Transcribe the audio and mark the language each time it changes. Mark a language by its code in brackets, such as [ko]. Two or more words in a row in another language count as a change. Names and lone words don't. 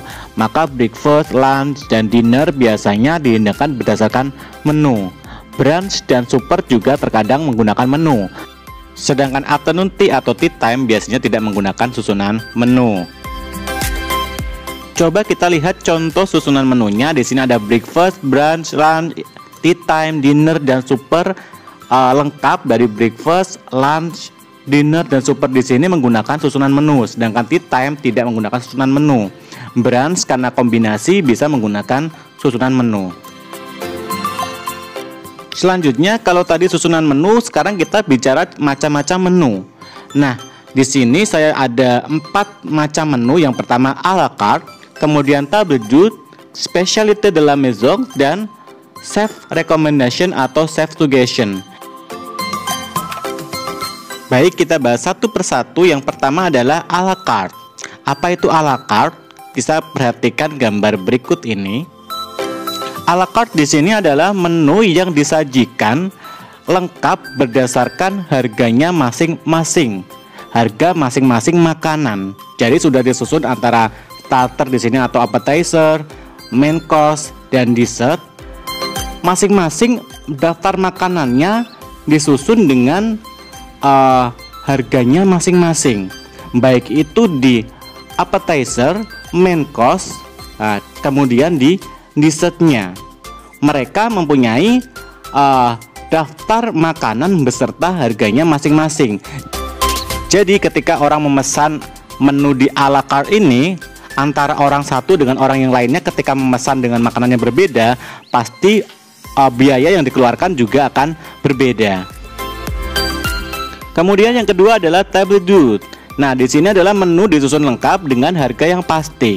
[id] Maka [en] breakfast, lunch, [id] dan dinner biasanya dihidangkan berdasarkan menu. Brunch dan supper juga terkadang menggunakan menu. Sedangkan [en] afternoon tea [id] atau [en] tea time [id] biasanya tidak menggunakan susunan menu. Coba kita lihat contoh susunan menunya. Di sini ada [en] breakfast, brunch, lunch, tea time, dinner, [id] dan supper. Lengkap dari [en] breakfast, lunch, dinner, [id] dan supper di sini menggunakan susunan menu. Sedangkan [en] tea time [id] tidak menggunakan susunan menu. Brunch karena kombinasi bisa menggunakan susunan menu. Selanjutnya kalau tadi susunan menu, sekarang kita bicara macam-macam menu. Nah, di sini saya ada 4 macam menu. Yang pertama [fr] à la carte, [id] kemudian [fr] table d'hôte, spécialité de la maison, [id] dan [en] chef recommendation [id] atau [en] chef suggestion. [id] Baik, kita bahas satu persatu. Yang pertama adalah [fr] à la carte. [id] Apa itu [fr] à la carte? [id] Bisa perhatikan gambar berikut ini. [fr] À la carte [id] di sini adalah menu yang disajikan lengkap berdasarkan harganya masing-masing. Harga masing-masing makanan. Jadi sudah disusun antara starter di sini atau appetizer, [en] main course, [id] dan dessert. Masing-masing daftar makanannya disusun dengan harganya masing-masing. Baik itu di appetizer, [en] main course, [id] kemudian di dessertnya. Mereka mempunyai daftar makanan beserta harganya masing-masing. Jadi ketika orang memesan menu di [fr] à la carte [id] ini, antara orang satu dengan orang yang lainnya ketika memesan dengan makanan yang berbeda, pasti biaya yang dikeluarkan juga akan berbeda. Kemudian yang kedua adalah [fr] table d'hôte. [id] Nah, di sini adalah menu disusun lengkap dengan harga yang pasti.